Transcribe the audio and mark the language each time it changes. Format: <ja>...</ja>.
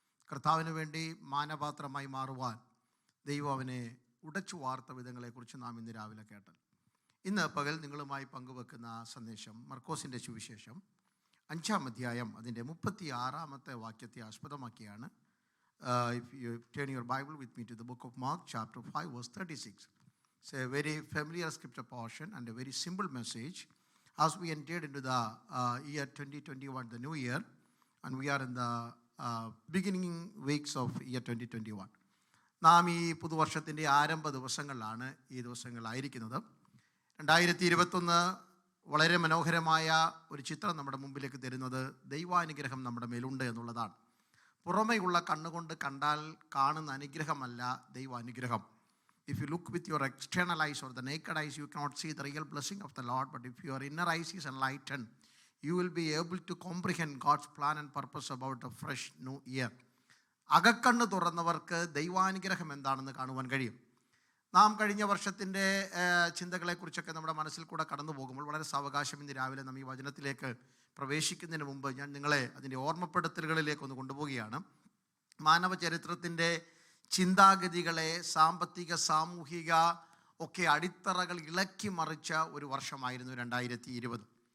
<ml>കർത്താവിന് വേണ്ടി മാനപാത്രമായി മാറുവാൻ ദൈവം അവനെ ഉടച്ചു വാർത്ത വിധങ്ങളെക്കുറിച്ച് നാം ഇന്ന് രാവിലെ കേട്ടത്. ഇന്ന് പകൽ നിങ്ങളുമായി പങ്കുവെക്കുന്ന സന്ദേശം മർക്കോസിൻ്റെ സുവിശേഷം 5-ാം അധ്യായം അതിൻ്റെ 36-ാമത്തെ വാക്യത്തെ ആസ്പദമാക്കിയാണ്.</ml> <en>If you turn your Bible with me to the book of Mark, chapter 5, verse 36. It's a very familiar scripture portion and a very simple message as we entered into the year 2021, the new year, and we are in the beginning weeks of year 2021.</en> <ml>നാം ഈ പുതുവർഷത്തിൻ്റെ ആരംഭ ദിവസങ്ങളിലാണ് ഈ ദിവസങ്ങളായിരിക്കുന്നത്. 2021 വളരെ മനോഹരമായ ഒരു ചിത്രം നമ്മുടെ മുമ്പിലേക്ക് തരുന്നത് ദൈവാനുഗ്രഹം നമ്മുടെ മേലുണ്ട് എന്നുള്ളതാണ്. പുറമെയുള്ള കണ്ണുകൊണ്ട് കണ്ടാൽ കാണുന്ന അനുഗ്രഹമല്ല ദൈവാനുഗ്രഹം.</ml> <en>If you look with your external eyes or the naked eyes, you cannot see the real blessing of the Lord. But if your inner eyes is enlightened, you will be able to comprehend God's plan and purpose about a fresh new year.</en> <ml>അകക്കണ്ണ് തുറന്നവർക്ക് ദൈവാനുഗ്രഹം എന്താണെന്ന് കാണുവാൻ കഴിയും. നാം കഴിഞ്ഞ വർഷത്തിൻ്റെ ചിന്തകളെക്കുറിച്ചൊക്കെ നമ്മുടെ മനസ്സിൽ കൂടെ കടന്നു പോകുമ്പോൾ വളരെ സാവകാശം ഇന്ന് രാവിലെ നാം ഈ വചനത്തിലേക്ക് പ്രവേശിക്കുന്നതിന് മുമ്പ് ഞാൻ നിങ്ങളെ അതിൻ്റെ ഓർമ്മപ്പെടുത്തലുകളിലേക്ക് ഒന്ന് കൊണ്ടുപോവുകയാണ്. മാനവ ചരിത്രത്തിൻ്റെ ചിന്താഗതികളെ സാമ്പത്തിക സാമൂഹിക ഒക്കെ അടിത്തറകൾ ഇളക്കി മറിച്ച ഒരു വർഷമായിരുന്നു 2020.</ml>